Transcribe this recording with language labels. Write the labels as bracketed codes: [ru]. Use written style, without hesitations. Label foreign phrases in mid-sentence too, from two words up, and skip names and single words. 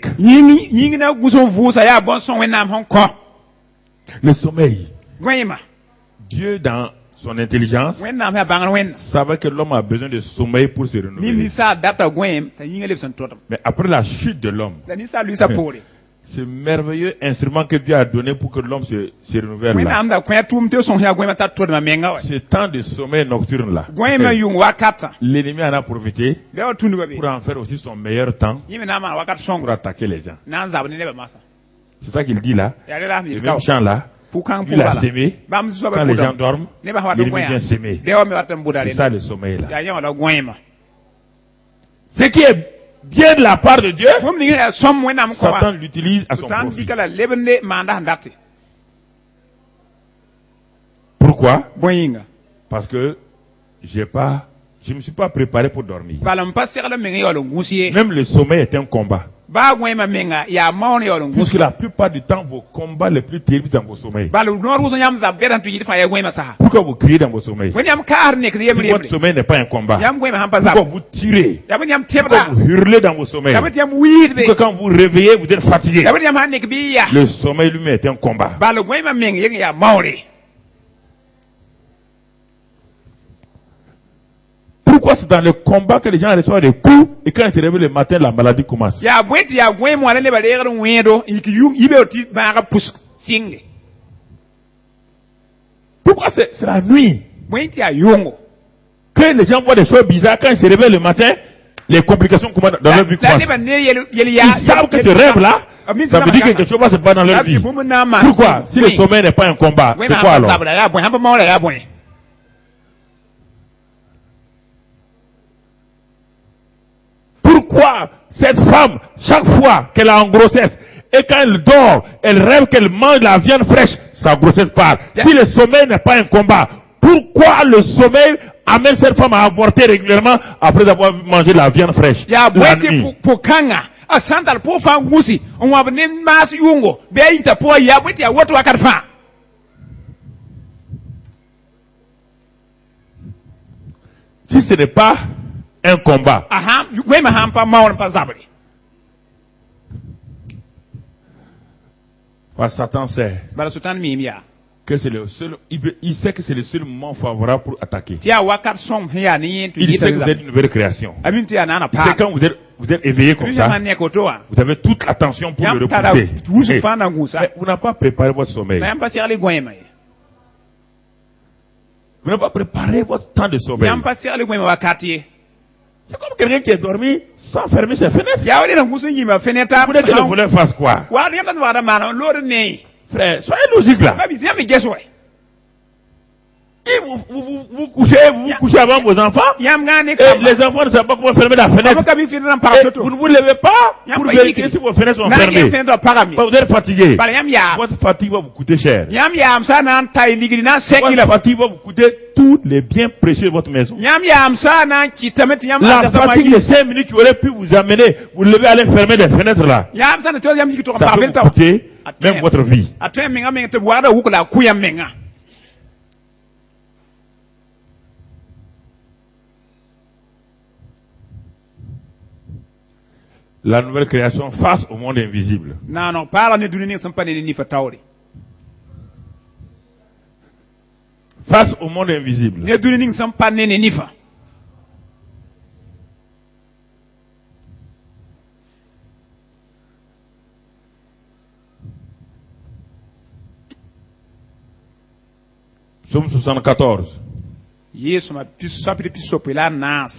[mos] Yingi na guso vusa ya bon son wenam hon ko. [fr] Le sommeil. [mos] Gwema. [fr] Dieu, dans son intelligence, [mos] Wenam ha bangan wen. [fr] savait que l'homme a besoin de sommeil pour se [mos] Ni [fr] renouveler. [mos] ni sa data gwem ta yinga lef son totam. [fr] Mais après la chute de l'homme, [mos] Da ni sa lui sa pore. [fr] ce merveilleux instrument que Dieu a donné pour que l'homme se renouvelle [mos] Wẽnnaam [fr] là. [mos] am da kõ tʋʋm tɩ sõs ya goẽmã t'a tʋdmã menga wa. [fr] Ce temps de sommeil nocturne là. [mos] Goẽmã yung wakatã. [fr] L'ennemi en a profité [mos] Bɩ wa tũndba be. [fr] pour en faire aussi son meilleur temps [mos] Yẽ me na n maan wakat [fr] pour [mos] sõngo. [fr] attaquer les gens. [mos] Na n zab ne nebã masã. [fr] C'est ça qu'il dit là. [mos] Yaa rẽ la [fr] Le [mos] yel [fr] même [mos] ka wa. [fr] champ là, [mos] Pʋg-kãng [fr] lui il a [mos] pʋgba la. [fr] sémé. [mos] Bãmb soaba [fr] Quand les gens [mos] pʋdame. [fr] dorment, [mos] Nebã sã wat n [fr] l'ennemi [mos] goẽ [fr] vient s'aimer. [mos] Bɛoã me wat n bʋda [fr] C'est [mos] rẽ. [fr] ça le sommeil là. [mos] Yaa yẽ wã la goẽmã. [fr] Ce qui est bien de la part de Dieu, [mos] Bũmb ning yaa sõm Wẽnnaam kõ [fr] Satan [mos] wã. [fr] l'utilise à son [mos] Tãn [fr] profit. [mos] dɩka la lebende maanda sẽn date. [fr] Pourquoi? [mos] Bõe yĩnga. [fr] Parce que je me suis pas préparé pour dormir. [mos] Bala n pa segl n meng n yaool n gũs ye. [fr] Même le sommeil est un combat. [mos] Baa goẽmã menga yaa maoon yaool n [fr] Puisque [mos] gũs. [fr] la plupart du temps, vos combats les plus terribles dans vos sommeils. [mos] Bala noor wʋsg yãmb zab bɛd sẽn tɩ yɩd fãa yaa goẽmã sasa. [fr] Pourquoi vous criez dans vos sommeils? [mos] Bõe yãmb kaasd nekd yem [fr] Si votre [mos] rebre. [fr] sommeil n'est pas un combat, [mos] Yãmb goẽmã sãn pa [fr] pourquoi [mos] zab. [fr] vous tirez? [mos] Yaa bõe yãmb [fr] Pourquoi [mos] tẽbda. [fr] vous hurlez dans vos sommeils? [mos] Yaa bõe tɩ yãmb wiid be. [fr] Pourquoi quand vous réveillez, vous êtes fatigué? [mos] Yaa bõe yãmb sãn nek bɩ y yaa. [fr] Le sommeil lui-même est un combat. [mos] Bala goẽmã meng yeng yaa maoore. [fr] Pourquoi c'est dans le combat que les gens reçoivent des coups et quand ils se réveillent le matin, la maladie commence? [mos] Yaa bõe tɩ yaa goẽm wã la nebã reegd n wẽedo n yik yibeoor tɩ bãagã pʋs sɩnge. [fr] Pourquoi c'est la nuit [mos] Bõe tɩ yaa yʋngo. [fr] que les gens voient des choses bizarres quand ils se réveillent le matin, les complications commencent dans leur vie [mos] La [fr] commencent. [mos] nebã ne yel [fr] Ils [mos] yaa. [fr] savent que ce rêve-là, ça veut dire que quelque chose va se passer dans leur vie. Pourquoi? Si le sommeil n'est pas un combat, c'est quoi alors? [mos] Yaa bõe sãn pa maoora yaa bõe. [fr] Pourquoi cette femme, chaque fois qu'elle est en grossesse, et quand elle dort, elle rêve qu'elle mange la viande fraîche, sa grossesse part. Si le sommeil n'est pas un combat, pourquoi le sommeil amène cette femme à avorter régulièrement après avoir mangé la viande fraîche [mos] Yaa bõe [fr] la [mos] tɩ [fr] nuit? [mos] pʋg-kãngã a sã n tar pʋg fãa gũsi n wãb ne maas yʋngo bɩ a yita pʋgã yaa bõe tɩ yaa woto wakat fãa. [fr] Si ce n'est pas un combat, [mos] Goẽmã sãn pa maoor n pa zabre. [fr] parce que Satan sait [mos] Bala Sotan miim yaa. [fr] que c'est le seul, il sait que c'est le seul moment favorable pour attaquer. [mos] Tɩ yaa wakat sõng sẽn yaa ne yẽ tɩ [fr] Il sait que vous [mos] yɩsg [fr] êtes une nouvelle création. [mos] a min tɩ yaa naana [fr] Il sait quand vous êtes éveillé comme ça, [mos] sãn nek woto wã. [fr] vous avez toute l'attention pour le [mos] Yãmb tara [fr] repousser. [mos] wusg [fr] Eh, [mos] fãa na n gũsa. [fr] mais vous n'avez pas préparé votre sommeil. [mos] La yãmb pa segl y goẽmã ye. [fr] Vous n'avez pas préparé votre temps de sommeil. [mos] Yãmb pa segl y goẽmã wakat ye. [fr] C'est comme quelqu'un qui est dormi sans fermer ses fenêtres. [mos] Yaa wa rẽd n gũs n yĩma fenêtre [fr] Vous voulez que le volet fasse quoi? [mos] waad yãmb tɩ wagda maan lood ne. [fr] Frère, soyez logique là. [mos] Pa bɩ yãmb me ges wɛ. [fr] Et vous couchez avant vos enfants. [mos] Yãmb gã ne [fr] Et [mos] kamba. [fr] les enfants ne savent pas comment fermer la [mos] Yãmb [fr] fenêtre. [mos] ka bɩ fenêtre n [fr] Et [mos] pag to-to. [fr] vous ne vous levez pas pour [mos] Yãmb pa [fr] vérifier [mos] yikri. [fr] si vos fenêtres sont [mos] Na n yẽ [fr] fermées. [mos] fenêtre pagame. [fr] Vous êtes fatigué. [mos] Bala yãmb yaa. [fr] Votre fatigue va vous coûter cher. [mos] Yãmb yaam sã na n ta y ligri na n sek [fr] Votre [mos] yɩla. [fr] fatigue va vous coûter tous les biens précieux de votre maison. [mos] Yãmb yaam sã na n kɩtame tɩ yãmb [fr] La [mos] zãma [fr] fatigue [mos] yɩ. [fr] de 5 minutes qui aurait pu vous amener, vous levez aller fermer les fenêtres là. [mos] Yãmb sã na tɩ yãmb yik tɩg n [fr] Ça [mos] pag [fr] peut [mos] vel [fr] vous [mos] t'a [fr] coûter Attends. même votre vie. [mos] a tõe menga meng tɩ b wagda wuk la a kʋ yãmb menga. [fr] La nouvelle création face au monde invisible. [mos] Nanog paara ne dũni ning sẽn pa ne ne nifa taoore. [fr] Face au monde invisible. [mos] Ne dũni ning sẽn pa ne ne nifa. [fr] Psaume 74. [mos] Yeesuma sapɩd pisope la a naase.